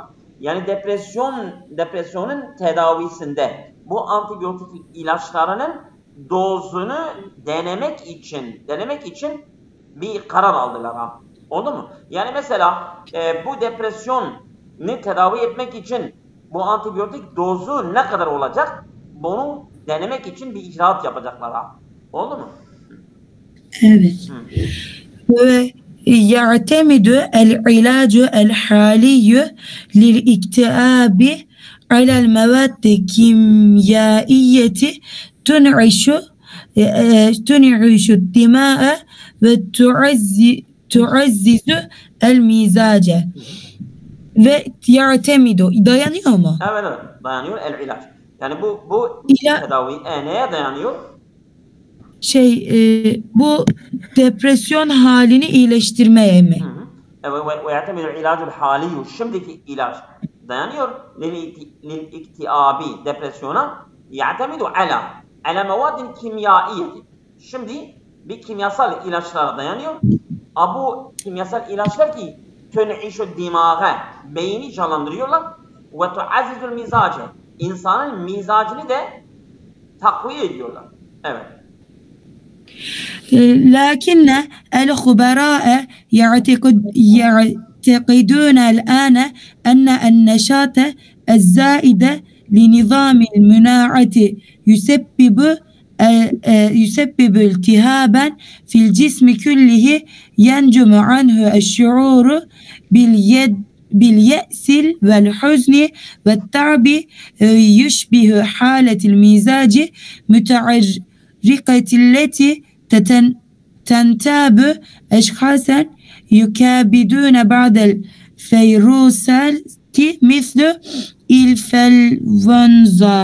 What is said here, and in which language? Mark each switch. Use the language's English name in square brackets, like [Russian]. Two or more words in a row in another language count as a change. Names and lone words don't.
[Turkish] Yani depresyonun tedavisinde bu antibiyotik ilaçlarının dozunu denemek için bir karar aldılar ha. Oldu mu? Yani mesela bu depresyonu tedavi etmek için bu antibiyotik dozu ne kadar olacak? Bunu denemek için bir icraat yapacaklar ha. Oldu mu? Evet. Ve [Arabic] يعتمد العلاج الحالي للاكتئاب على المواد الكيميائية تنعش الدماء وتعزز المزاج ويعتمد [Turkish] dayanıyor mu? Evet dayanıyor el ilaç. Yani bu tedavi neye dayanıyor? Bu depresyon halini iyileştirmeye mi? [Arabic] ويعتمد العلاج الحالي, [Turkish] şimdiki ilaç dayanıyor [Arabic] للاكتئاب, depresyona, يعتمد على المواد الكيميائية. [Turkish] Şimdi bir kimyasal ilaçlara dayanıyor. Bu kimyasal ilaçlar ki [Arabic] تنعش الدماغ, [Turkish] beyni canlandırıyorlar ve [Arabic] تعزز المزاج, [Turkish] insanın mizacını da takviye ediyorlar. Evet. [Arabic] لكن الخبراء يعتقدون الآن أن النشاط الزائد لنظام المناعة يسبب التهابا في الجسم كله ينجم عنه الشعور باليأس والحزن والتعب يشبه حالة المزاج متعرقة التي تنتاب أشخاصا يكابدون بعض الفيروسات مثل الإنفلونزا.